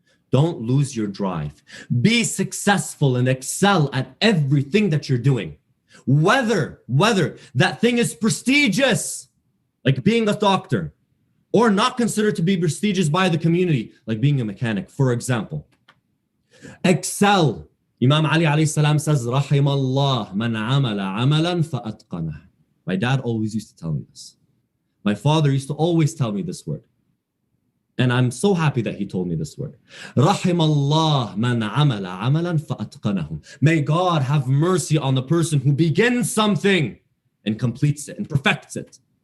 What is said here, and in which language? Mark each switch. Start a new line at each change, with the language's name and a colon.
English: Don't lose your drive. Be successful and excel at everything that you're doing. Whether that thing is prestigious, like being a doctor, or not considered to be prestigious by the community, like being a mechanic, for example. Excel. Imam Ali alayhi salam says,
Arabic: رَحِمَ اللَّهُ مَنْ عَمَلَ عَمَلًا فَأَتْقَنَهُ.
English: My dad always used to tell me this. My father used to always tell me this word. And I'm so happy that he told me this word.
Arabic: رَحِمَ اللَّهُ مَنْ عَمَلَ عَمَلًا فَأَتْقَنَهُ.
English: May God have mercy on the person who begins something and completes it and perfects it.